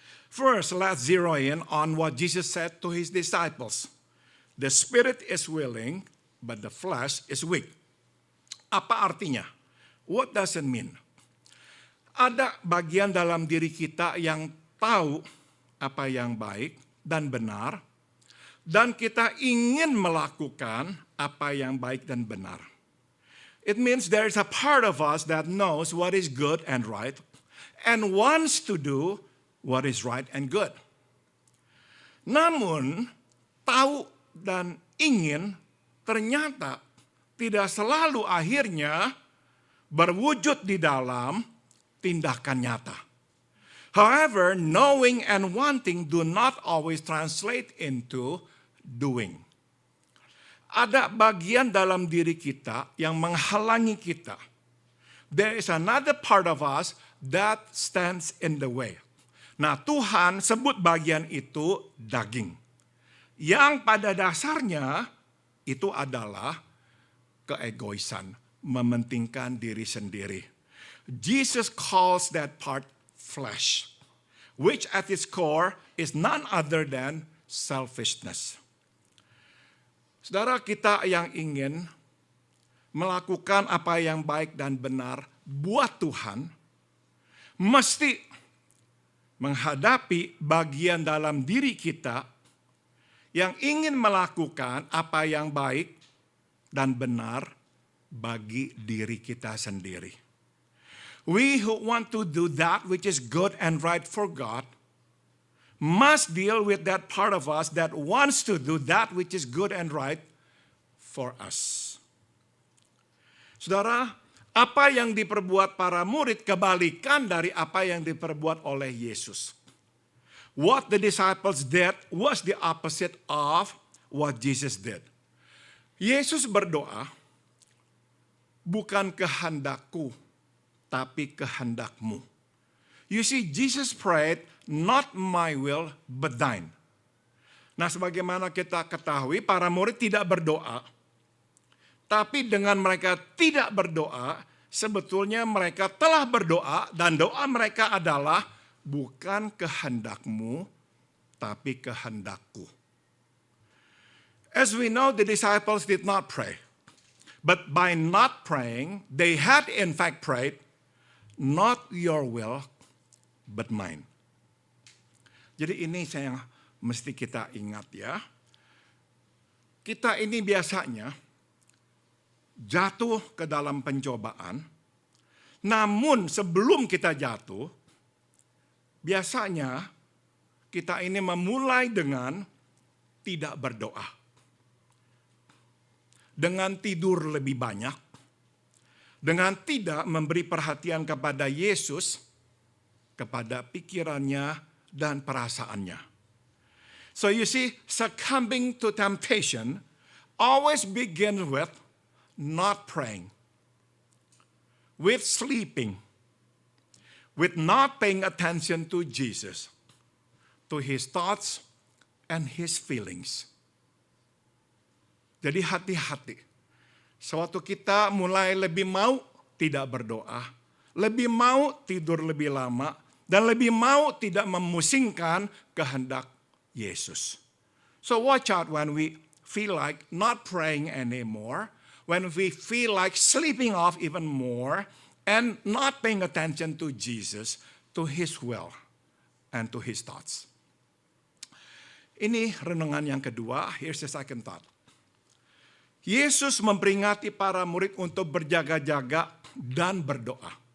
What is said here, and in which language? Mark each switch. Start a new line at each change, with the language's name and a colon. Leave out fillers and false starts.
English: First, let's zero in on what Jesus said to his disciples. The spirit is willing, but the flesh is weak.
Indonesian: Apa artinya?
English: What does it mean?
Indonesian: Ada bagian dalam diri kita yang tahu apa yang baik dan benar, dan kita ingin melakukan apa yang baik dan benar.
English: It means there is a part of us that knows what is good and right, and wants to do what is right and good.
Indonesian: Namun, tahu dan ingin ternyata tidak selalu akhirnya berwujud di dalam tindakan nyata.
English: However, knowing and wanting do not always translate into doing.
Indonesian: Ada bagian dalam diri kita yang menghalangi kita.
English: There is another part of us that stands in the way.
Indonesian: Nah, Tuhan sebut bagian itu daging. Yang pada dasarnya itu adalah keegoisan, mementingkan diri sendiri.
English: Jesus calls that part flesh, which at its core is none other than selfishness.
Indonesian: Saudara, kita yang ingin melakukan apa yang baik dan benar buat Tuhan, mesti menghadapi bagian dalam diri kita yang ingin melakukan apa yang baik dan benar bagi diri kita sendiri.
English: We who want to do that which is good and right for God must deal with that part of us that wants to do that which is good and right for us.
Indonesian: Saudara, apa yang diperbuat para murid kebalikan dari apa yang diperbuat oleh Yesus.
English: What the disciples did was the opposite of what Jesus did.
Indonesian: Yesus berdoa, bukan kehendakku, tapi kehendakmu.
English: You see, Jesus prayed, not my will, but thine.
Indonesian: Nah, sebagaimana kita ketahui, para murid tidak berdoa. Tapi dengan mereka tidak berdoa, sebetulnya mereka telah berdoa, dan doa mereka adalah, bukan kehendakmu, tapi kehendakku.
English: As we know, the disciples did not pray. But by not praying, they had in fact prayed, not your will, but mine.
Indonesian: Jadi ini yang mesti kita ingat ya. Kita ini biasanya jatuh ke dalam pencobaan, namun sebelum kita jatuh, biasanya kita ini memulai dengan tidak berdoa. Dengan tidur lebih banyak, dengan tidak memberi perhatian kepada Yesus, kepada pikirannya dan perasaannya.
English: So you see, succumbing to temptation always begins with not praying, with sleeping, with not paying attention to Jesus, to his thoughts and his feelings.
Indonesian: Jadi hati-hati. Sewaktu kita mulai lebih mau tidak berdoa, lebih mau tidur lebih lama, dan lebih mau tidak memusingkan kehendak Yesus.
English: So watch out when we feel like not praying anymore, when we feel like sleeping off even more, and not paying attention to Jesus, to his will, and to his thoughts.
Indonesian: Ini renungan yang kedua,
English: here's the second thought.
Indonesian: Yesus memperingati para murid untuk berjaga-jaga dan berdoa.